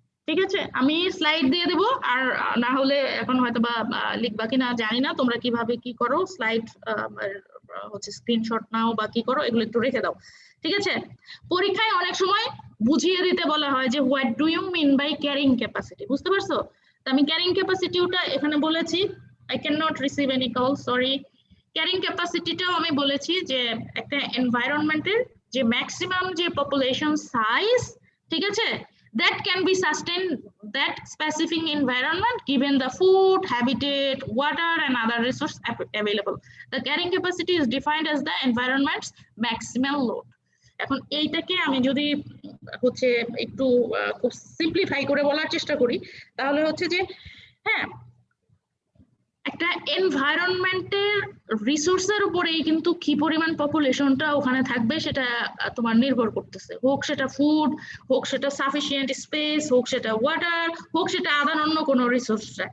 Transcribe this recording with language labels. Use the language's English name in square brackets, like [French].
[Bangla] ঠিক আছে, আমি স্লাইড দিয়ে দেবো, আর না হলে এখন হয়তো বা লিখবা কিনা জানি না, তোমরা কিভাবে কি করো, স্লাইড হচ্ছে স্ক্রিনশট নাও বা কি করো, এগুলো একটু রেখে দাও। ঠিক আছে, পরীক্ষায় অনেক সময় বুঝিয়ে দিতে বলা হয় যে [English] what do you mean by carrying capacity, [Bangla] বুঝতে পারছো? তো আমি ক্যারিং ক্যাপাসিটিটা এখানে বলেছি, [English] I cannot receive any call, sorry. [Bangla] Carrying ক্যাপাসিটিটাও আমি বলেছি যে একটা এনভায়রনমেন্টের যে ম্যাক্সিমাম যে পপুলেশন সাইজ, ঠিক আছে, [English] that can be sustained that specific environment given the food, habitat, water and other resources available. The carrying capacity is defined as the environment's maximum load. [Bangla] এখন এইটাকে আমি যদি হচ্ছে একটু খুব সিম্পলিফাই করে বলার চেষ্টা করি, তাহলে হচ্ছে যে হ্যাঁ, একটা এনভায়রনমেন্টের রিসোর্সের উপরেই কিন্তু কি পরিমাণ পপুলেশনটা ওখানে থাকবে সেটা তোমার নির্ভর করতেছে, হোক সেটা ফুড, হোক সেটা সাফিসিয়েন্ট স্পেস, হোক সেটা ওয়াটার, হোক সেটা আদার অন্য কোনো রিসোর্সটা।